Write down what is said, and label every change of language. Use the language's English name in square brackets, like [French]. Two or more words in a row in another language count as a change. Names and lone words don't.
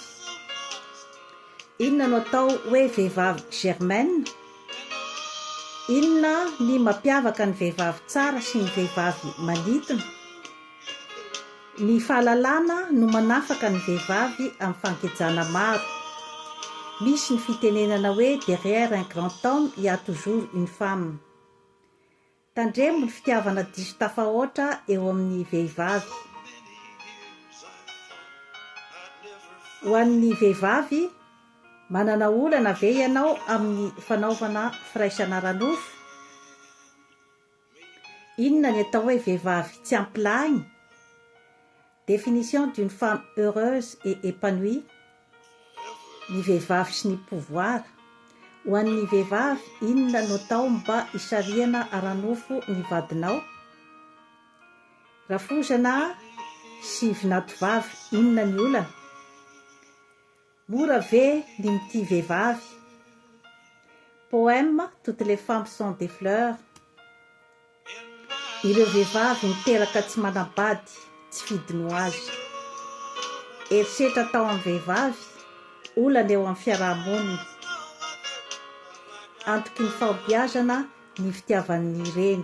[Malagasy] Inona no atao hoe vehivavy germaine? Inona ny mampiavaka ny vehivavy tsara sy ny vehivavy manitona? Ny fahalalana no manafaka ny vehivavy amin'ny fankajana maro. Misy ny fitenenana hoe [French] derrière un grand homme il y a toujours une femme. [Malagasy] Tandremo ny fitiavana diso tafahoatra eo amin'ny vehivavy. Ho an'ny vehivavy, manana olana ve ianao amin'ny fanaovana firaisana ara-nofo? Inona ny atao hoe vehivavy tsy ampilahiny? [French] Définition d'une femme heureuse et épanouie. [Malagasy] Ny vehivavy sy ny pouvoir. Ho an'ny vehivavy, inona no atao mba hisariana ara-nofo ny vadinao? Rafozana sy vinatovavy, inona ny olana? Mora ve ny mity vehivavy? [French] Poème, toutes les femmes sont des fleurs. [Malagasy] Ireo vehivavy miteraka tsy manambady, tsy fidino azy. Eritreritra tao amin'ny vehivavy, olana eo amin'ny fiarahamonina. Antoky ny fahombiazana ny fitiavan'ny reny.